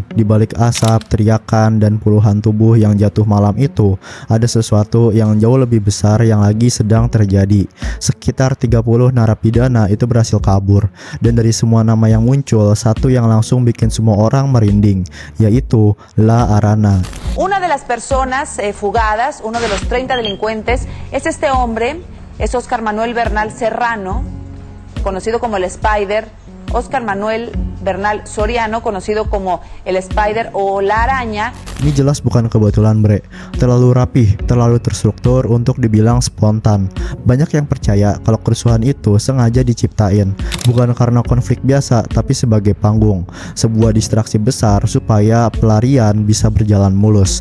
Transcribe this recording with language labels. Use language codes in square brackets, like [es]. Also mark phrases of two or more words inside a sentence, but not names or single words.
[id] Di balik asap, teriakan, dan puluhan tubuh yang jatuh malam itu, ada sesuatu yang jauh lebih besar yang lagi sedang terjadi. Sekitar 30 narapidana itu berhasil kabur. Dan dari semua nama yang muncul, satu yang langsung bikin semua orang merinding, yaitu La Arana. [es] Una de las personas fugadas, uno de los 30 delincuentes, es este hombre, es Oscar Manuel Bernal Serrano, conocido como el Spider, Oscar Manuel Bernal Soriano, conocido como el Spider o la Araña. [id] Ini jelas bukan kebetulan, bre. Terlalu rapih, terlalu terstruktur untuk dibilang spontan. Banyak yang percaya kalau kerusuhan itu sengaja diciptain, bukan karena konflik biasa, tapi sebagai panggung, sebuah distraksi besar supaya pelarian bisa berjalan mulus.